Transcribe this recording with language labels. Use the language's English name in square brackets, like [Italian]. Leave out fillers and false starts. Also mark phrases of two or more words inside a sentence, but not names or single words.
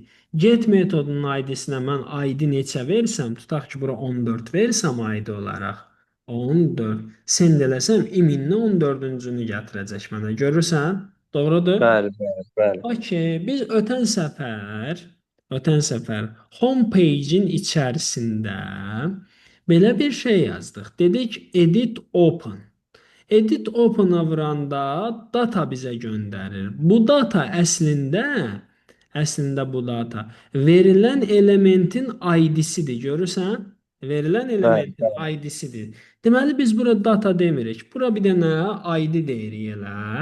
[Azerbaijani] Get metodunun ID'sinə mən ID neçə versəm, tutaq ki, bura 14 versəm ID olaraq 14 send eləsəm iminlə 14-cünü gətirəcək mənə. Görürsən? Doğrudur? Bəli, bəli, bəli, Okey, biz ötən səfər homepage-in içərisində belə bir şey yazdıq. Dedik [English] edit open. Edit Open- [Azerbaijani] a vuranda data bizə göndərir. Bu data əslində bu data verilən elementin ID-sidir. Görürsən? Verilən Bəli, elementin bəli. ID-sidir. Deməli biz bura data demirik. Bura bir dənə ID deyirik elə.